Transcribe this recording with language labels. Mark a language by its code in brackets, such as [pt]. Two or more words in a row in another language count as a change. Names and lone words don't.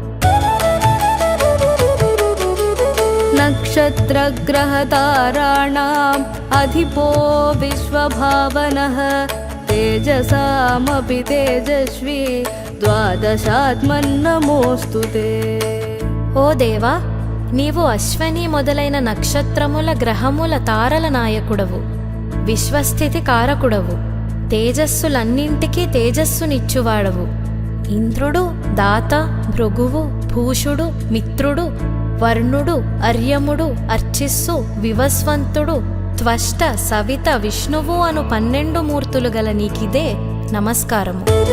[sa] नक्षत्रग्रहताराणाम् अधिपो विश्वभावनः तेजसामपि तेजस्वी ద్వాదశాత్మన్నమోస్తు తే. [te] ఓ దేవా, నీవు అశ్వని మొదలైన నక్షత్రముల గ్రహముల తారల నాయకుడవు, విశ్వస్థితి కారకుడవు, తేజస్సులన్నింటికీ తేజస్సునిచ్చువాడవు, ఇంద్రుడు, దాత, భృగువు, భూషుడు, మిత్రుడు, వర్ణుడు, అర్యముడు, అర్చిస్సు, వివస్వంతుడు, త్వష్ట, సవిత, విష్ణువు అను 12 మూర్తులు గల నీకిదే నమస్కారము.